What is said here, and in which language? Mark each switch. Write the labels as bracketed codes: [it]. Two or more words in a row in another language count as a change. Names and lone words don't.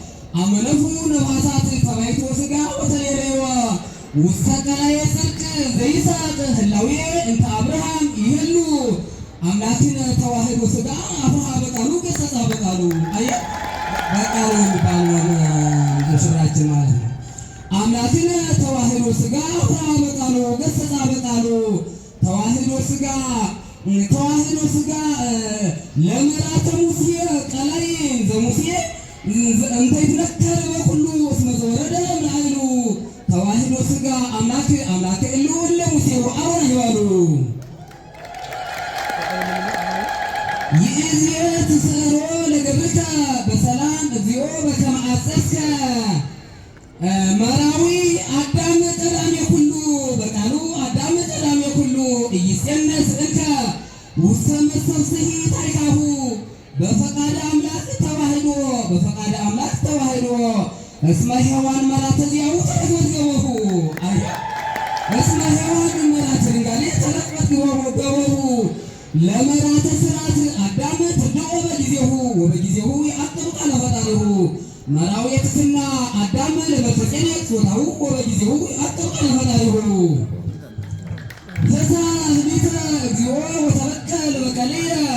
[gez] አመነፉ ነፋሳት ተባይቶ ሥጋ ወተሌሌዋ ውስተ ቀላየ ጽድቅ ዘይሳቅ ህላዌ እንተ አብርሃም ይህሉ አምላክን ተዋህዶ ሥጋ አብርሃ በቃሉ ገሰጻ በቃሉ አየ በቃሉ [am] የሚባል ሽራችን ማለት ነው። [gez] አምላክን ተዋህዶ ሥጋ አብርሃ በቃሉ ገሰጻ በቃሉ ተዋህዶ ሥጋ ለምልአተ ሙሴ ቀላይ ዘሙሴ እንተ ይትነከር በኩሉ እስመ ዘወረደ እምኃይሉ ተዋህዶ ሥጋ አምላክ እሉ ለሙሴ ወአሮን ይባሉ ይእዜ ትስዕሮ ለገብርከ በሰላም እግዚኦ በከመ አዘዝከ መራዊ አዳም ቀዳሜ ኩሉ በቃሉ አዳም ቀዳሜ ኩሉ ኢይጼነስ እንከ ውስተ መሰብስሒ ታሪካሁ በፈቃደ አምላክ ተዋህዶ እስመ ሔዋን መራተ ዚአሁ ተረክበት እስመ ሔዋን መራተ ድንጋሌ ተረክበት ገበሁ ለመራተ ስርዓት አዳም ትርዳኦ ወበጊዜሁ ይዐቅብ ቃለ ፈጣሪሁ መራዊ ትሕትና አዳም ለመልከጼዴቅ ጾታሁ ወበጊዜሁ ይዐቅብ ቃለ ፈጣሪሁ ፍትሐ ሊተ እግዚኦ ወተበቀል በቀልየ